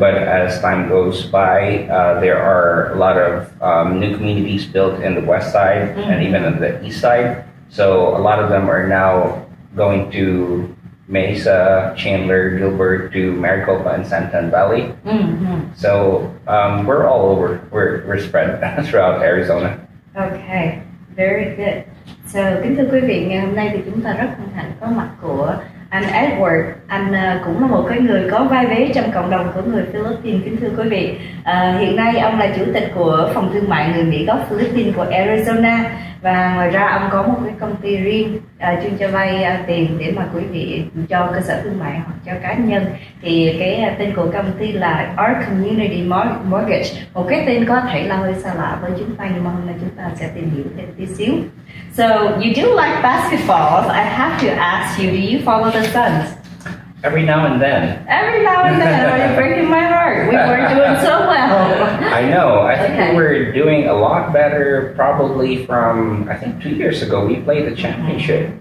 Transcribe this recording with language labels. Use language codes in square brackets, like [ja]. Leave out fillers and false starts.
[en] But as time goes by, there are a lot of new communities built in the west side, mm-hmm. and even on the east side. So a lot of them are now going to Mesa, Chandler, Gilbert, to Maricopa and Santan Valley. Mm-hmm. So we're all over. We're spread throughout Arizona. Okay. Very good. [vi] So, kính thưa quý vị, ngày hôm nay thì chúng ta rất hân hạnh có mặt của anh Edward. Anh cũng là một cái người có vai vế trong cộng đồng của người Philippines, kính thưa quý vị. Hiện nay ông là chủ tịch của phòng thương mại người Mỹ gốc Philippines của Arizona. Và ngoài ra ông có một cái công ty riêng chuyên cho vay tiền để mà quý vị cho cơ sở thương mại hoặc cho cá nhân. Thì cái tên của công ty là Our Community Mortgage. Một cái tên có thể là hơi xa lạ với chúng ta, nhưng mà hôm nay chúng ta sẽ tìm hiểu thêm tí xíu. [en] So you do like basketball. I have to ask you, do you follow the Suns? Every now and then. Every now and then. You're breaking my heart. We weren't doing so well. I know. I think we were doing a lot better probably from, I think 2 years ago, we played the championship.